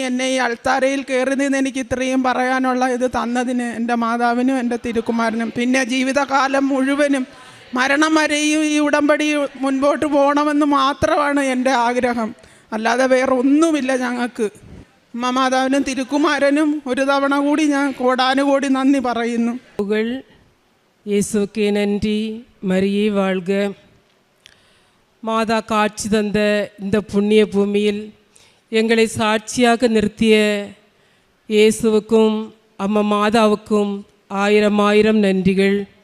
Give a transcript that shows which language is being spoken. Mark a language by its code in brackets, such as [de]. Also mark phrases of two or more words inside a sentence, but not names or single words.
[ml] എന്നെ ഈ അൾത്താരയിൽ കയറി നിന്ന് എനിക്ക് ഇത്രയും പറയാനുള്ള ഇത് തന്നതിന് എൻ്റെ മാതാവിനും എൻ്റെ തിരുക്കുമാരനും. പിന്നെ ജീവിതകാലം മുഴുവനും മരണം വരെയും ഈ ഉടമ്പടി മുൻപോട്ട് പോകണമെന്ന് മാത്രമാണ് എൻ്റെ ആഗ്രഹം. അല്ലാതെ വേറെ ഒന്നുമില്ല ഞങ്ങൾക്ക്. അമ്മ മാതാവിനും തിരുക്കുമാരനും ഒരു തവണ കൂടി ഞാൻ കോടാനുകോടി നന്ദി പറയുന്നു. [ta] இயேசுக்கே நன்றி. மரியே வாழ்க. மாதா காட்சி தந்த இந்த புண்ணிய பூமியில் எங்களை சாட்சியாக நிறுத்திய இயேசுவுக்கும் அம்மா மாதாவுக்கும் ஆயிரம் ஆயிரம் நன்றிகள்.